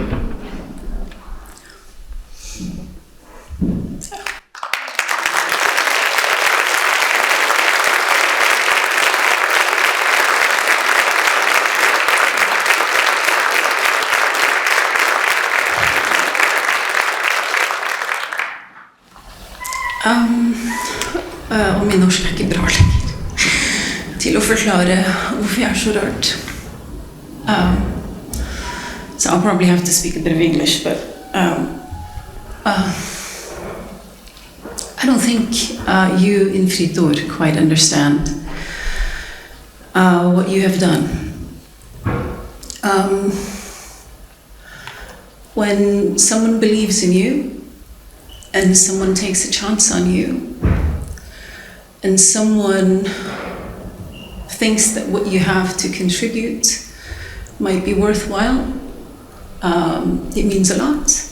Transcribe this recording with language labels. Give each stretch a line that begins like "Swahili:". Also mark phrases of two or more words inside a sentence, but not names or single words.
Norwegian: Og min norsk er ikke bra lenger til å forklare hvorfor jeg er så rørt.
English: So I'll probably have to speak a bit of English, but I don't think you in Fritt Ord quite understand what you have done. When someone believes in you, and someone takes a chance on you, and someone thinks that what you have to contribute might be worthwhile, it means a lot.